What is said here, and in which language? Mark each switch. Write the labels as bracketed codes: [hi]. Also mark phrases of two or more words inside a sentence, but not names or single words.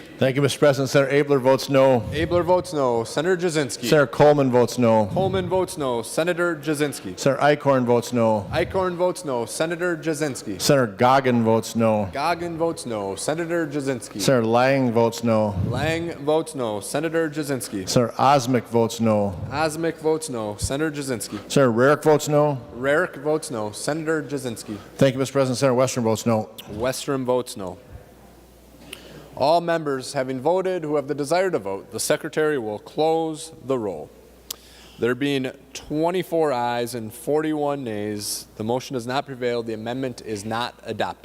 [en] Thank you, Mr. President. Senator Abler votes no. Abler votes no. Senator Jasinski. Senator Coleman votes no. Coleman votes no. Senator Jasinski. Senator Eichhorn votes no. Eichhorn votes no. Senator Jasinski. Senator Goggin votes no. Goggin votes no. Senator Jasinski. Senator Lang votes no. Lang votes no. Senator Jasinski. Senator Osmic votes no. Osmic votes no. Senator Jasinski. Senator Rarick votes no. Rarick votes no. Senator Jasinski. Thank you, Mr. President. Senator Western votes no. Westrom votes no. All members having voted who have the desire to vote, the Secretary will close the roll. There being 24 ayes and 41 nays, the motion has not prevailed. The amendment is not adopted.